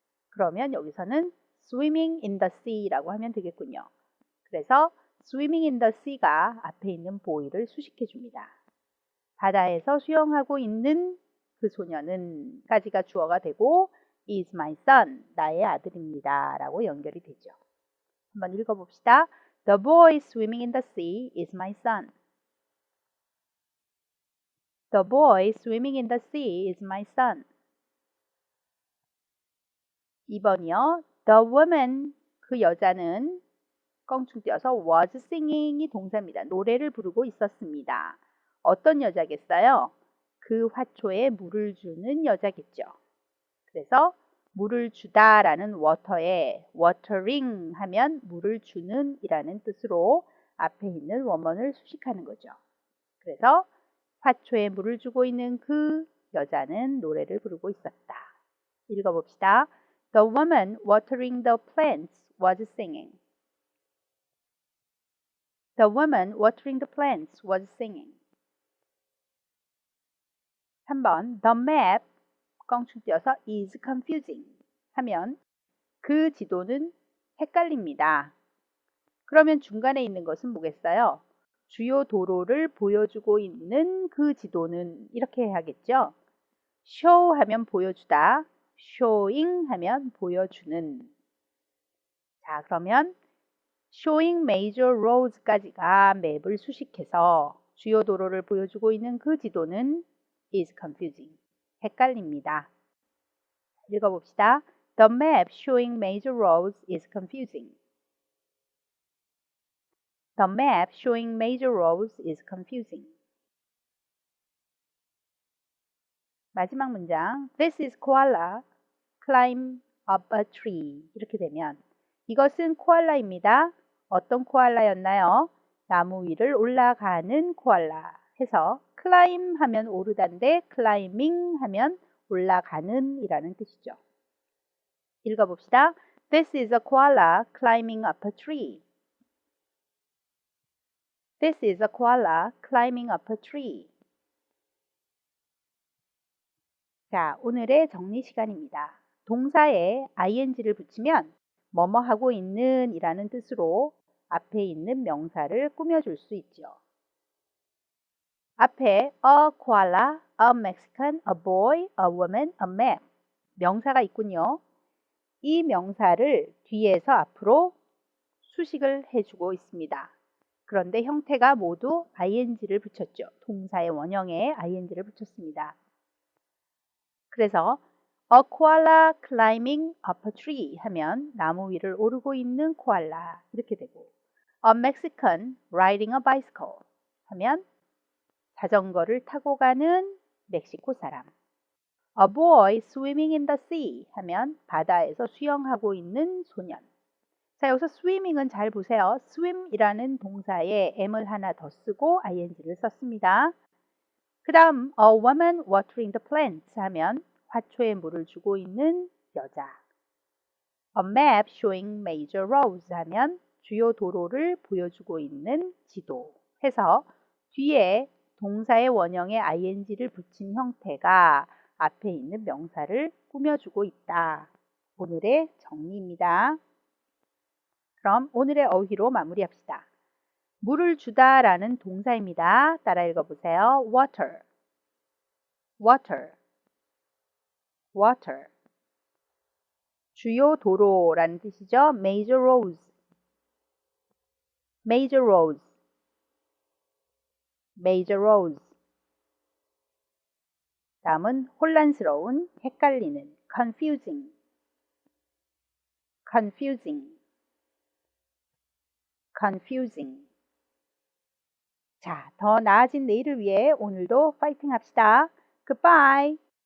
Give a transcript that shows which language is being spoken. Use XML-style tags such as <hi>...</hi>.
<ko>그러면 여기서는</ko> <en>swimming in the sea</en> <ko>라고 하면 되겠군요. 그래서</ko> <en>swimming in the sea</en> <ko>가 앞에 있는 boy를 수식해 줍니다. 바다에서 수영하고 있는 그 소년은 까지가 주어가 되고</ko> <en>is my son,</en> <ko>나의 아들입니다 라고 연결이 되죠. 한번 읽어봅시다.</ko> <en>The boy swimming in the sea is my son. The boy swimming in the sea is my son.</en> <ko>2번이요.</ko> <en>The woman,</en> <ko>그 여자는 껑충 띄어서</ko> <en>was singing</en> <ko>이 동사입니다. 노래를 부르고 있었습니다. 어떤 여자겠어요? 그 화초에 물을 주는 여자겠죠. 그래서 물을 주다 라는 water에 watering 하면 물을 주는 이라는 뜻으로 앞에 있는 woman을 수식하는 거죠. 그래서 화초에 물을 주고 있는 그 여자는 노래를 부르고 있었다. 읽어봅시다.</ko> <en>The woman watering the plants was singing. The woman watering the plants was singing.</en> <ko>3번</ko> <en>The map</en> <ko>껑충 띄어서</ko> <en>is confusing</en> <ko>하면 그 지도는 헷갈립니다. 그러면 중간에 있는 것은 뭐겠어요? 주요 도로를 보여주고 있는 그 지도는 이렇게 해야겠죠? show 하면 보여주다, showing 하면 보여주는. 자, 그러면</ko> <en>showing major roads</en> <ko>까지가 맵을 수식해서 주요 도로를 보여주고 있는 그 지도는</ko> <en>is confusing.</en> <ko>헷갈립니다. 읽어봅시다.</ko> <en>The map showing major roads is confusing. The map showing major roads is confusing.</en> <ko>마지막 문장.</ko> <en>This is koala climb up a tree.</en> <ko>이렇게 되면 이것은 코알라입니다. 어떤 코알라였나요? 나무 위를 올라가는 코알라 해서 climb 하면 오르다인데 climbing 하면 올라가는 이라는 뜻이죠. 읽어봅시다.</ko> <en>This is a koala climbing up a tree. This is a koala climbing up a tree.</en> <ko>자, 오늘의 정리 시간입니다. 동사에 ing를 붙이면 뭐뭐 하고 있는 이라는 뜻으로 앞에 있는 명사를 꾸며줄 수 있죠.</ko> <en>앞에 a koala, a Mexican, a boy, a woman, a map</en> <ko>명사가 있군요. 이 명사를 뒤에서 앞으로 수식을 해주고 있습니다. 그런데 형태가 모두 ing를 붙였죠. 동사의 원형에 ing를 붙였습니다. 그래서</ko> <en>A koala climbing up a tree</en> <ko>하면 나무 위를 오르고 있는 코알라 이렇게 되고</ko> <en>A Mexican riding a bicycle</en> <ko>하면 자전거를 타고 가는 멕시코 사람.</ko> <en>A boy swimming in the sea</en> <ko>하면 바다에서 수영하고 있는 소년. 자, 여기서 swimming은 잘 보세요. swim이라는 동사에 m을 하나 더 쓰고 ing를 썼습니다. 그 다음</ko> <en>a woman watering the plants</en> <ko>하면 화초에 물을 주고 있는 여자.</ko> <en>A map showing major roads</en> <ko>하면 주요 도로를 보여주고 있는 지도. 해서 뒤에 동사의 원형에 ing를 붙인 형태가 앞에 있는 명사를 꾸며주고 있다. 오늘의 정리입니다. 그럼 오늘의 어휘로 마무리합시다. 물을 주다 라는 동사입니다. 따라 읽어보세요. water, water, water. 주요 도로라는 뜻이죠.</ko> <en>major roads, major roads, major roads.</en> <ko>다음은 혼란스러운, 헷갈리는 confusing, confusing, confusing. 자, 더 나아진 내일을 위해 오늘도 파이팅 합시다. Goodbye.</ko>